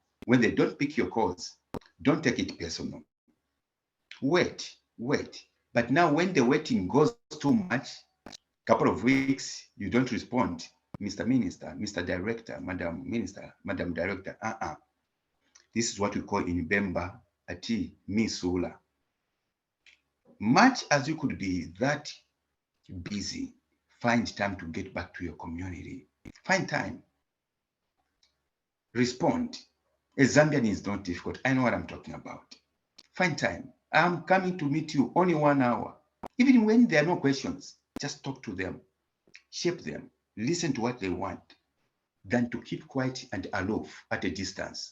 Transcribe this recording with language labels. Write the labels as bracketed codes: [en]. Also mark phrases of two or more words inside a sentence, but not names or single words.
[en] When they don't pick your calls, don't take it personal. Wait. But now when the waiting goes too much, couple of weeks, you don't respond, Mr. Minister, Mr. Director, Madam Minister, Madam Director, This is what we call in Bemba, [bem] ati misula. [en] Much as you could be that busy, find time to get back to your community. Find time. Respond. A Zambian is not difficult. I know what I'm talking about. Find time. I'm coming to meet you only 1 hour. Even when there are no questions, just talk to them, shape them, listen to what they want, than to keep quiet and aloof at a distance.